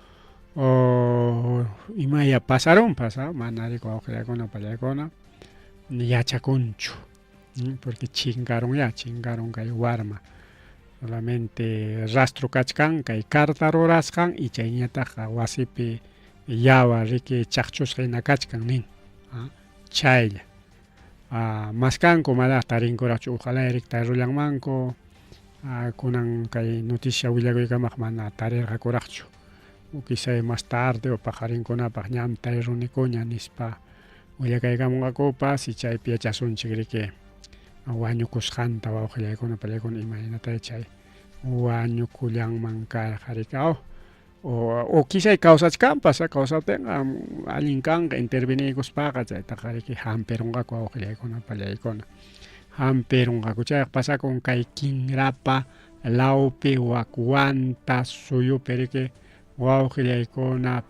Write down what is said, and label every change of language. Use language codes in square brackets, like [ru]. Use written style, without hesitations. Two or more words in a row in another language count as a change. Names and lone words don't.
[qu] o imaya pasaronpas mana riku wawqillaykuna pallaykuna yachakunchu porque chingaron kay warma solamente rastro kachkan kay karta rurasqan y chayñataqa wasipi yawar riki chaqchusqa hina kachkan nin chaylla maskanku mana tarinkuraqchu ojalá tarullanmanku kunan kay noticia willakuykamaq mana tarirqakuraqchu [es] quizá más tarde [qu] o pajarinkunapaq ñam tarirunikuña nispa willakaykamunqakupas y chaypi yachasunchik riki wañukusqanta wawqillaykuna pallaykuna imaynatay chay wañukullanman karqa riki o quizá kawsachkanpas kawsatinqa allin kanqa interveniykuspaqa chaytaqa riki hampironqaku wawqillaykuna pallaykuna hampironqaku chayqa pasakun kay kinrapa lawpi wakwanta suyupi riki wawqillaykuna